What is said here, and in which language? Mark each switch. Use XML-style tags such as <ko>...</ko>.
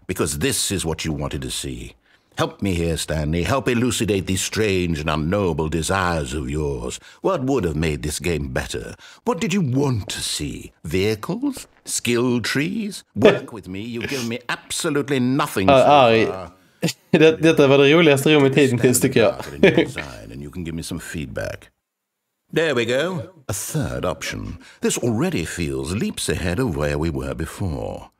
<en>Because this is what you wanted to see. Help me here, Stanley. Help elucidate these strange and unknowable desires of yours. What would have made this game better? What did you want to see? Vehicles? Skill trees? Work with me. You've given me absolutely nothing.</en> <sv>Detta var det roligaste rummet hittills tycker jag.</sv> <en>And you can give me some feedback. There we go. A third option. This already feels leaps ahead of where we were before.</en>